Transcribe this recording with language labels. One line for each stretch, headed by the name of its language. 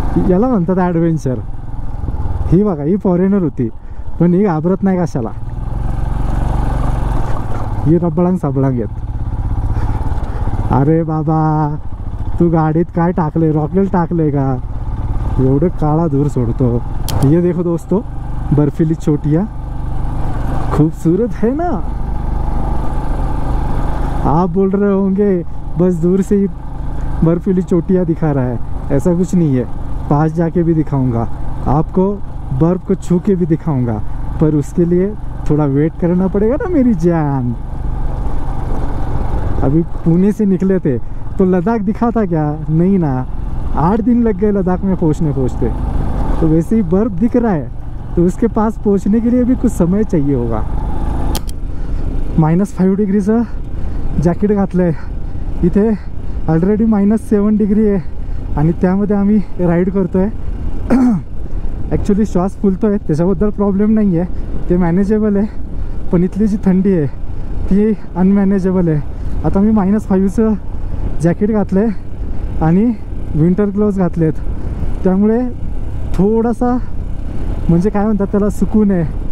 Marathi: याला म्हणतात ॲडव्हेंचर. ही बघा, ही फॉरेनर होती पण ही घाबरत नाही कशाला. ही रबळांग साबळांग येत. अरे बाबा, तू गाडीत काय टाकले? रॉकेल टाकले का? एवढं काळा धूर सोडतो.
Hindi: ये देखो दोस्तों, बर्फीली चोटियाँ खूबसूरत है ना. आप बोल रहे होंगे बस दूर से ही बर्फीली चोटियाँ दिखा रहा है. ऐसा कुछ नहीं है, पास जाके भी दिखाऊंगा आपको, बर्फ को छू के भी दिखाऊंगा, पर उसके लिए थोड़ा वेट करना पड़ेगा ना मेरी जान. अभी पुणे से निकले थे तो लद्दाख दिखा था क्या? नहीं ना, 8 दिन लग गए लद्दाख में पहुँचते. तो वैसे ही बर्फ़ दिख रहा है तो उसके पास पहुँचने के लिए भी कुछ समय चाहिए होगा.
Marathi: -5 डिग्रीचं जॅकेट घातलं आहे. इथे ऑलरेडी -7 डिग्री आहे आणि त्यामध्ये आम्ही राईड करतो आहे. ॲक्च्युली श्वास फुलतो आहे, त्याच्याबद्दल प्रॉब्लेम नाही आहे, ते मॅनेजेबल आहे. पण इथली जी थंडी आहे ती अनमॅनेजेबल आहे. आता मी -5चं जॅकेट घातलं आहे आणि विंटर ग्लोव्ज घातलेत, त्यामुळे थोडासा म्हणजे काय म्हणतात त्याला सुकून आहे.